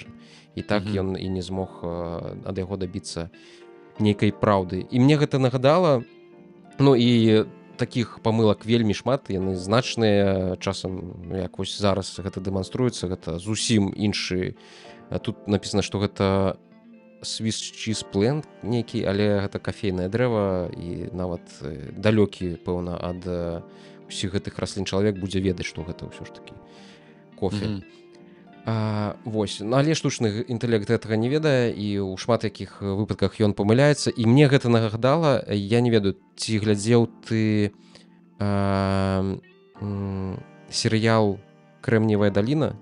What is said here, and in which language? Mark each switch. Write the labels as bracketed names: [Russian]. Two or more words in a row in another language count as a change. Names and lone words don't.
[Belarusian] І так ён і не змог ад яго дабіцца нейкай праўды. І мне гэта нагадала, ну і такіх памылак вельмі шмат, яны значныя, часам, як вось зараз гэта дэманструецца, гэта зусім іншы. Тут напісана, што гэта [English] Swiss cheese plant [Belarusian] нейкі, але гэта кафейнае дрэва, і нават далёкі, пэўна, ад усіх гэтых раслін чалавек будзе ведаць, што гэта ўсё ж такі кофе. Вось, але штучны інтэлект гэтага не ведае, і ў шмат якіх выпадках ён памыляецца, і мне гэта нагадала, я не ведаю, ці глядзеў ты серыял «Кремниевая долина»?